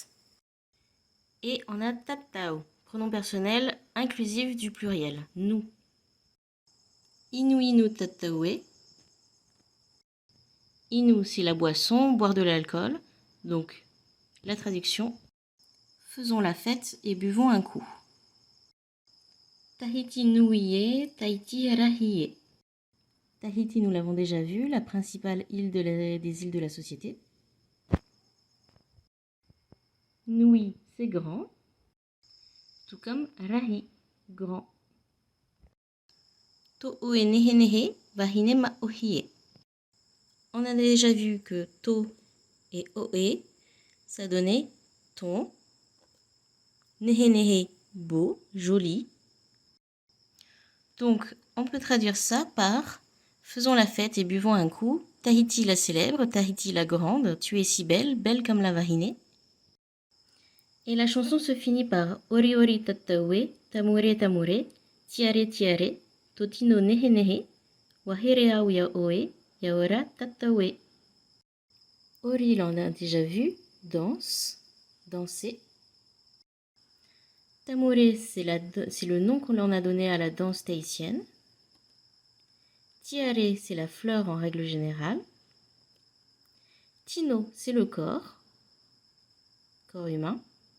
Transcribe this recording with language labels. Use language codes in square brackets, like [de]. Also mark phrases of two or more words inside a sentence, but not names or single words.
[fr] Et on a tatao, pronom personnel inclusif du pluriel, nous. [ty] Inu inu tatawe. Inu, [fr] c'est la boisson, boire de l'alcool. Donc la traduction, faisons la fête et buvons un coup. [ty] Tahiti nuiye, Tahiti rahiye. [fr] Tahiti, nous l'avons déjà vu, la principale île des îles de la société. Nui, c'est grand, tout comme rahi, grand. [ty] To e nehe nehe, vahine maohie. [fr] On a déjà vu que to et oe, ça donnait ton. [ty] Nehe nehe, [fr] beau, joli. Donc, on peut traduire ça par faisons la fête et buvons un coup. Tahiti la célèbre, Tahiti la grande, tu es si belle, belle comme la vahinée. Et la chanson se finit par [ty] Ori ori tatawe, tamure tamure, tiare tiare, totino nehe nehe, wahere au yaoe, yaora tatawe. [fr] Ori, l'on a déjà vu, danse, danser. Tamure, c'est le nom qu'on en a donné à la danse tahitienne. Tiare, c'est la fleur en règle générale. Tino, c'est le corps humain.